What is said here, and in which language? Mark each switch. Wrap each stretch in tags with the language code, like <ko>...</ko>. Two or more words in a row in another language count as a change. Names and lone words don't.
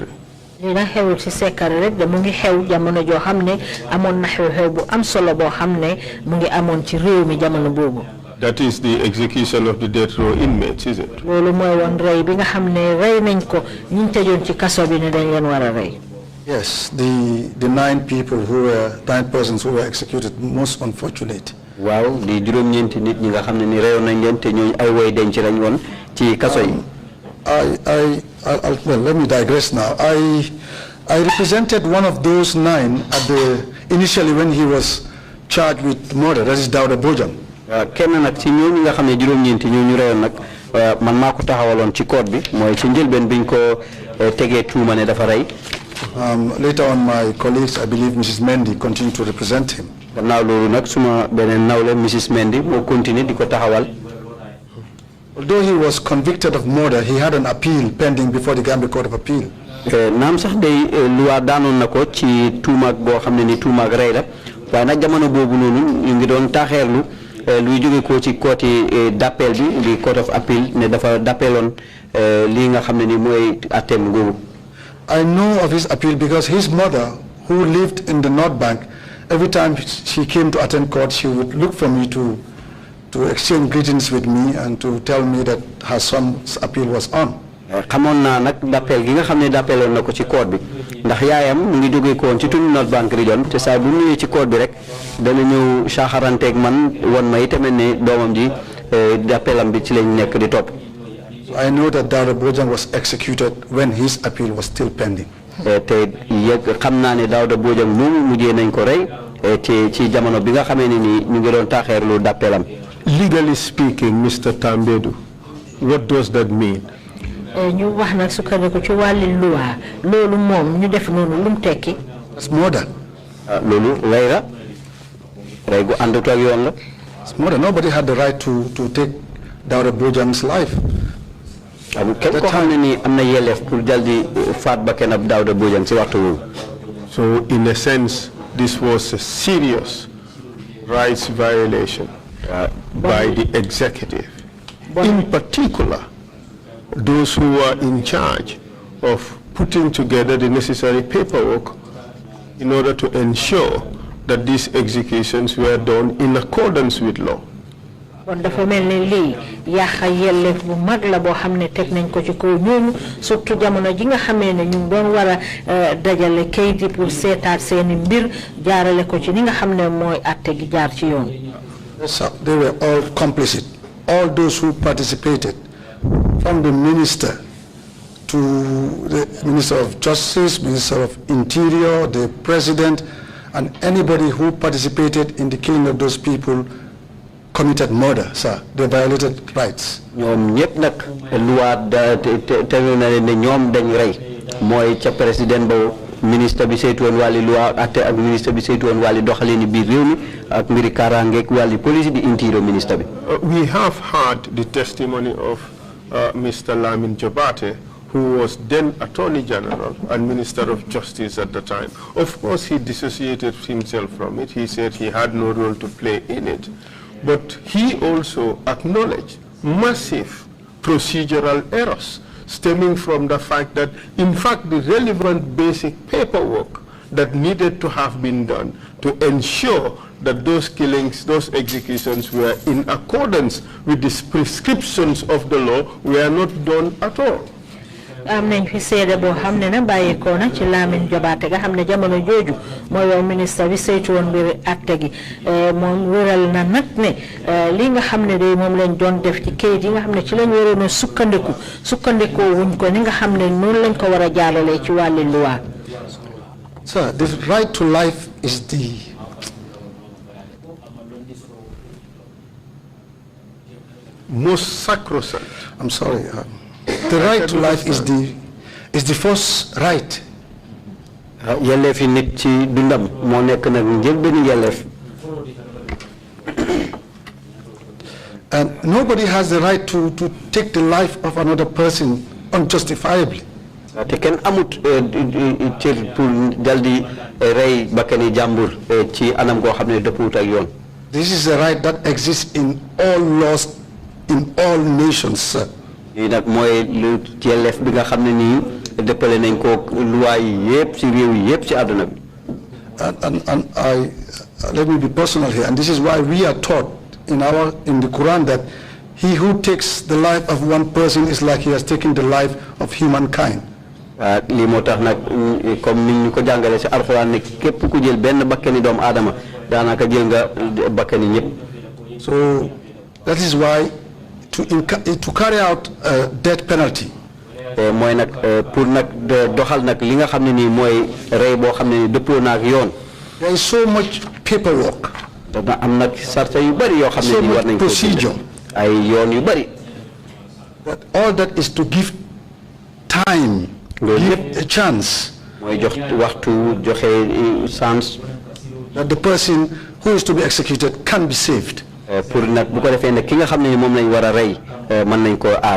<wo>Dina xew ci sekkare rek da mu ngi xew jamono joo xam ne amoon na xew bu am solo boo xam ne mu ngi amoon ci réew mi jamono boobu.</wo> <en>That is the execution of the death row inmates, is it?</en> <wo>Loolu mooy woon rey bi nga xam ne rey nañ ko ñu tëjoon ci kaso bi ne dañ leen war a rey.</wo> <en>Yes, the 9 persons who were executed, most unfortunate.</en> <wo>Waaw di juróom-ñeenti nit ñi nga xam ne ni reyoon nañ leen te ñooñu ay way denc lañ woon ci kaso yi.</wo> <en>Well, let me digress now. I represented one of those 9 initially when he was charged with murder. That is Dawda Bojang.</en> <wo>Kenn nag ci ñooñu nga xam ne juróom-ñeenti ñooñu reyoon nag man maa ko taxawaloon ci court bi mooy ci njëlbeen biñ ko tegee tuuma ne dafa rey.</wo> <en>Later on, my colleagues, I believe Mrs. Mendy, continued to represent him.</en> <wo>Gannaaw loolu nag suma beneen nawle Mrs. Mendy moo continue di ko taxawal.</wo> <en>Although he was convicted of murder, he had an appeal pending before the Gambia Court of Appeal.</en> <wo>Naam sax day luwa daanoon na ko ci tuumaag boo xam ne ni tuumaag rey la waaye nag jamono boobu noonu ñu ngi doon taxeerlu luy jóge ko ci</wo> <fr>court d'appel</fr> <wo>bi di</wo> <en>Court of Appeal</en> <wo>ne dafa dappeeloon lii nga xam ne ni mooy atteem googu.</wo> <en>I know of his appeal because his mother, who lived in the North Bank, every time she came to attend court, she would look for me to to exchange greetings with me and to tell me that her son's appeal was on.</en> <wo>xamoon naa nag d'appel gi nga xam ne d'appeloon na ko ci court bi ndax yaayam mu ngi jógee ko woon ci tund North Bank Region te saa bu ñëwee ci court bi rek dana ñëw saaxaranteeg man won ma itamit ne doomam ji d'appelam bi ci lañ nekk di topp.</wo> <en>I know that Dawda Bojang was executed when his appeal was still pending.</en> <wo>te yëg xam naa ne Dawda Bojang moomu mujjee nañ ko rey te ci jamono bi nga xamee ne ni ñu ngi doon taxeerlu d'appelam.</wo> <en>Legally speaking, Mr. Tambedou, what does that mean?</en> <wo>ñu wax nag sukkandiku ci wàlli loi loolu moom ñu def noonu lu mu tekki.</wo> <en>It's murder.</en> <wo>loolu rey la rey gu àndut ak yoon la.</wo> <en>It's murder. Nobody had the right to take Dawda Bojang's life.</en> <wo>kenn koo xam ne nii am na yelleef pour jal di faat ba kenn ab Dawda Bojang ci waxtu woowu.</wo> <en>So in a sense, this was a serious rights violation by the executive. In particular, those who were in charge of putting together the necessary paperwork in order to ensure that these executions were done in accordance with law.</en> <wo>Bon dafa mel ni lii yàqa yelleef bu mag la boo xam ne teg nañ ko ci kaw ñooñu surtout jamono ji nga xamee ne ñu doon war a dajale kayit yi pour seetaat seeni mbir jaarale ko ci ni nga xam ne mooy àtte gi jaar ci yoon.</wo> <en>So they were all complicit. All those who participated, from the minister to the Minister of Justice, Minister of Interior, the President, and anybody who participated in the killing of those people committed murder, sir. They violated rights.</en> <wo>ñoom ñëpp nag loi tegu na leen ne ñoom dañ rey mooy ca président ba ministre bi saytu woon wàlli loi atte ak ministre bi saytu woon wàlli doxalin biir réew mi ak mbiri kaaraangeeg wàlli police di interior ministre bi.</wo> <en>We have heard the testimony of Mr. Lamin Jabate, who was then Attorney General and Minister of Justice at the time. Of course, he dissociated himself from it. He said he had no role to play in it. But he also acknowledged massive procedural errors stemming from the fact that, in fact, the relevant basic paperwork that needed to have been done to ensure that those killings, those executions were in accordance with the prescriptions of the law were not done at all.</en> <wo>am nañ fi seede boo xam ne na bàyyeekoo na ci Lamin Jobaate nga xam ne jamono jooju mooy yow ministre bi saytu woon mbiri atte gi moom wéral na nag ne li nga xam ne day moom lañ doon def ci kayit yi nga xam ne ci lañ waroon a sukkandikoo wuñ ko ni nga xam ne noonu lañ ko war a jaaralee ci wàlli loi.</wo> <en>Sir, the right to life is the most sacrosanct. I'm sorry. The right to life is the first right.</en> <wo>Yelleef nit ci dundam moo nekk nag njëlbéenu yelleef.</wo> <en>And nobody has the right to take the life of another person unjustifiably.</en> <wo>te kenn amut cër pour dal di rey bakkani jàmbur ci anam goo xam ne dëppuwut ak yoon.</wo> <en>This is a right that exists in all laws in all nations, sir.</en> <wo>lii nag mooy lu yelleef bi nga xam ne nii dëppale nañ ko loi yi yëpp ci réew yi yëpp ci àdduna bi.</wo> <en>And I let me be personal here, and this is why we are taught in the Quran that he who takes the life of one person is like he has taken the life of humankind.</en> <wo>lii moo tax nag comme ni ñu ko jàngale ci alxuraan ne képp ku jël benn bakkani doomu aadama daanaka jël nga bakkani ñëpp.</wo> <en>So that is why to carry out death penalty.</en> <wo>mooy nag pour nag doxal nag li nga xam ne nii mooy rey boo xam ne nii dëppoo na ak yoon.</wo> <en>There is so much paperwork.</en> <wo>dana am nag sarta yu bari yoo xam ne nii war nañ ko procedure. ay yoon yu bari.</wo> <en>But all that is to give time, give a chance.</en> <wo>mooy jox waxtu joxe chance.</wo> <en>That the person who is to be executed can be saved.</en> <wo>pour nag bu ko defee nag ki nga xam ne moom lañ war a rey mën nañ koo aar.</wo>